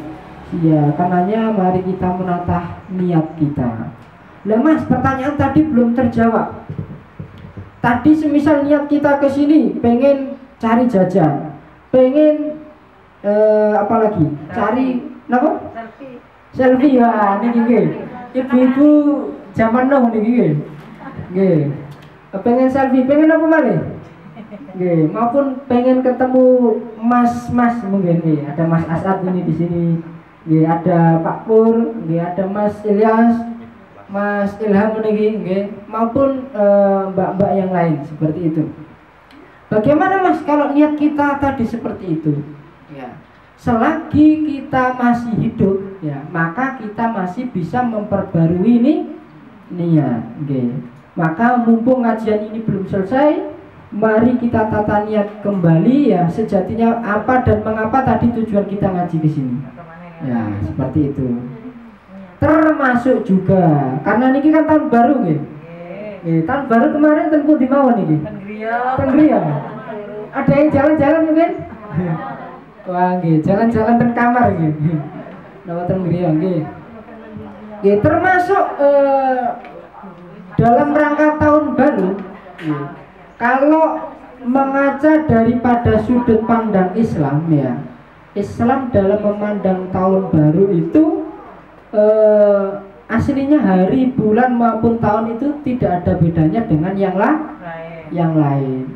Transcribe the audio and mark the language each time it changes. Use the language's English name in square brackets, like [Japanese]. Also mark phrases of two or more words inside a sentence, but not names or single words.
[Indonesian] Karenanya mari kita menatah niat kita. Lah, Mas, pertanyaan tadi belum terjawab. Tadi semisal niat kita ke sini pengen cari jajan, pengen apalagi cari apa? Selfie. Ya, [Javanese] niki [Indonesian] ibu-ibu zaman now [Javanese] niki nggih. Pengen selfie, pengen apa malih? Nggih, [Indonesian] maupun pengen ketemu mas-mas mungkin nih, ada Mas Asad ini di sini. [Javanese] Nggih, ada Pak Pur, nggih, ada Mas Ilyas, Mas Ilham niki nggih, [Indonesian] maupun mbak-mbak yang lain seperti itu. Bagaimana, Mas, kalau niat kita tadi seperti itu? Ya, selagi kita masih hidup, ya, maka kita masih bisa memperbarui ini niat. Maka mumpung kajian ini belum selesai, mari kita tata niat kembali, ya, sejatinya apa dan mengapa tadi tujuan kita ngaji ke sini. Ya, seperti itu. Termasuk juga karena niki kan tahun baru nggih. Tahun baru kemarin tentu di [Javanese] mawon niki. Ten Griya. [Indonesian] Ada yang jalan-jalan mungkin? Wah, [Javanese] nggih, jalan-jalan ten kamar nggih. Nawa ten Griya nggih. Nggih, [Indonesian] termasuk dalam rangka tahun baru. Kalau mengaca daripada sudut pandang Islam, ya, Islam dalam memandang tahun baru itu aslinya hari, bulan maupun tahun itu tidak ada bedanya dengan yang lain.